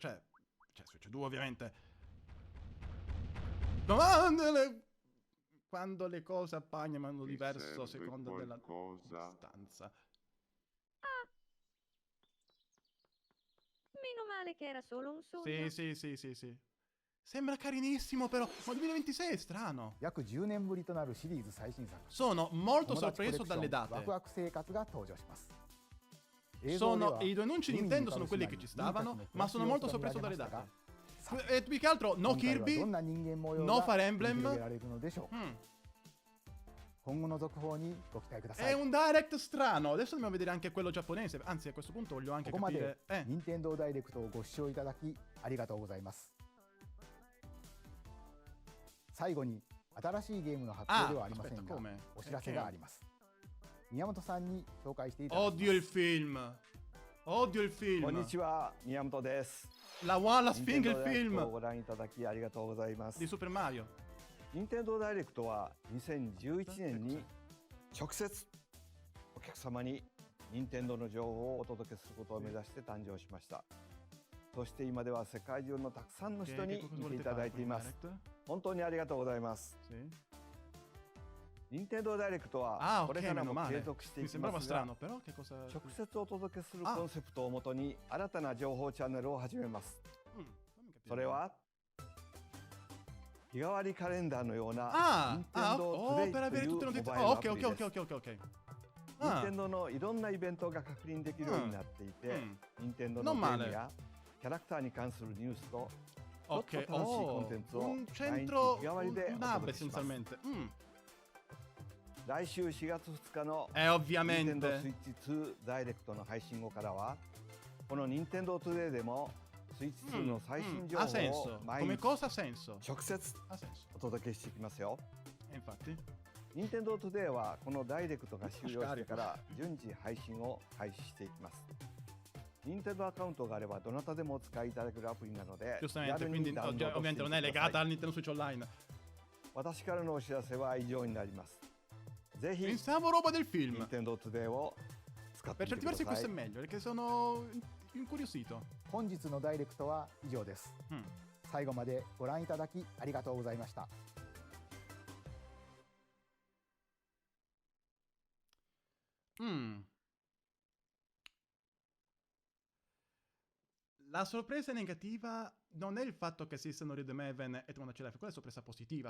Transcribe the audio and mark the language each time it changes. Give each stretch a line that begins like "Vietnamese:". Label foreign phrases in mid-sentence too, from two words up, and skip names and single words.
Italian: Cioè Switch 2 ovviamente. Quando le cose appaiono in modo diverso a seconda della stanza. Meno male che era solo un sogno. Sì. Sembra carinissimo però, ma 2026 è strano.
Japanese: 約10年ぶりとなるシリーズ最新作
Italian: Sono molto
Japanese: 友達コレク
Italian: sorpreso
Japanese: ショ
Italian: dalle
Japanese: ン
Italian: date.
Japanese: ワクワク生活が登場します映像で
Italian: Sono,
Japanese: は
Italian: i due annunci
Japanese: 海に
Italian: Nintendo
Japanese: 浮か
Italian: sono
Japanese: ぶ
Italian: quelli
Japanese: 島
Italian: che
Japanese: に
Italian: ci
Japanese: 人たちの
Italian: stavano,
Japanese: 暮ら
Italian: ma
Japanese: し
Italian: sono
Japanese: 様
Italian: molto
Japanese: 子が見ら
Italian: sorpreso
Japanese: れ
Italian: dalle
Japanese: ましたが
Italian: date.
Japanese: さあ
Italian: E più che altro, no
Japanese: 今回は
Italian: Kirby,
Japanese: どんな人間模様
Italian: no
Japanese: が
Italian: Fire
Japanese: 繰り広
Italian: Emblem.
Japanese: げられるのでしょう Mm. 今後の続報にご期待くださ
Italian: È
Japanese: い
Italian: un direct strano. Adesso dobbiamo vedere anche quello giapponese. Anzi, a questo punto voglio anche
Japanese: ここまで
Italian: capire.
Japanese: 任天堂ダイレクトをご視聴いただきありがとうございます最後に新しいゲームの発表ではありません
Italian: aspetta,
Japanese: が
Italian: come?
Japanese: お知らせがあります宮本さんに紹介していただきます
Italian: Odio il film. Odio il
Japanese: こんに
Italian: film.
Japanese: ちは、宮本です。
Italian: La Sfinga il
Japanese: 任天堂ダイレクトを
Italian: film
Japanese: ご覧いただきありがとうございます。
Italian: di Super Mario.
Japanese: 任天堂ダイレクトは2011年に直接お客様に任天堂の情報をお届けすることを目指して誕生しました。そして今では世界中のたくさんの人に
Italian: Che cosa
Japanese: 見てい
Italian: volete
Japanese: ただ
Italian: fare
Japanese: いて
Italian: con
Japanese: い
Italian: il
Japanese: ます。
Italian: direct?
Japanese: 本当にありがとうございます。
Italian: Sì.
Japanese: 任天堂ダイレクト
Italian: Ah,
Japanese: はこれ
Italian: ok,
Japanese: から
Italian: meno
Japanese: も継
Italian: male.
Japanese: 続してい
Italian: Mi
Japanese: きま
Italian: sembrava
Japanese: すが、
Italian: strano, però che cosa...
Japanese: 直接お届けするあコンセプトをもとに新たな情報チャンネルを始めます。
Italian: Mm, fammi capire.
Japanese: それは日替わりカレンダーのような
Italian: Ah,
Japanese: 任天堂
Italian: oh,
Japanese: トゥデイ
Italian: per
Japanese: と
Italian: avere
Japanese: いう
Italian: tutte
Japanese: モ
Italian: le
Japanese: バ
Italian: notizie.
Japanese: イル
Italian: Oh,
Japanese: ア
Italian: ok,
Japanese: プ
Italian: ok,
Japanese: リで
Italian: ok,
Japanese: す。
Italian: ok, ok.
Japanese: 任
Italian: Ah,
Japanese: 天堂のいろんなイベントが確認できるようになっていて、 mm. 任天堂のゲ
Italian: Non
Japanese: ーム
Italian: male.
Japanese: やキャラクターに関するニュースとちょっ
Italian: Ok,
Japanese: と楽しいコン
Italian: oh,
Japanese: テンツを
Italian: un
Japanese: 毎日
Italian: centro,
Japanese: 日替わりで
Italian: un
Japanese: お
Italian: hub
Japanese: 届けします。
Italian: essenzialmente. Mm.
Japanese: 来週4月2日の
Italian: Ovviamente.
Japanese: Nintendo Switch 2ダイレクトの配信後からはこの任天堂トゥデイでも Switch 2の最新情
Italian: Ha
Japanese: 報を
Italian: senso.
Japanese: 毎
Italian: Come
Japanese: 日
Italian: cosa ha senso.
Japanese: 直接
Italian: Ha senso.
Japanese: お届けしていきますよ。
Italian: E infatti.
Japanese: 任天堂トゥデイはこのダイレクトが終了してから順次配信を開始していきます。任天堂アカウントがあればどなたでもお使いいただけるアプリなので、気
Italian: Giustamente,
Japanese: 軽
Italian: quindi
Japanese: にダウンロードして
Italian: ovviamente
Japanese: み
Italian: non è
Japanese: てくださ
Italian: legata
Japanese: い。
Italian: al Nintendo Switch Online.
Japanese: 私からのお知らせは以上になります。ぜひ
Italian: Pensavo roba del film.
Japanese: 任天堂トゥデイを使って
Italian: Per
Japanese: みて
Italian: certi
Japanese: くだ
Italian: versi
Japanese: さ
Italian: questo
Japanese: い
Italian: è。meglio, perché sono incuriosito.
Japanese: 本日のダイレクトは以上です Mm. 最後までご覧いただきありがとうございました Mm.
Italian: La sorpresa negativa non è il fatto che esistano Rhythm Heaven e Tomodachi Life, quella è sorpresa positiva.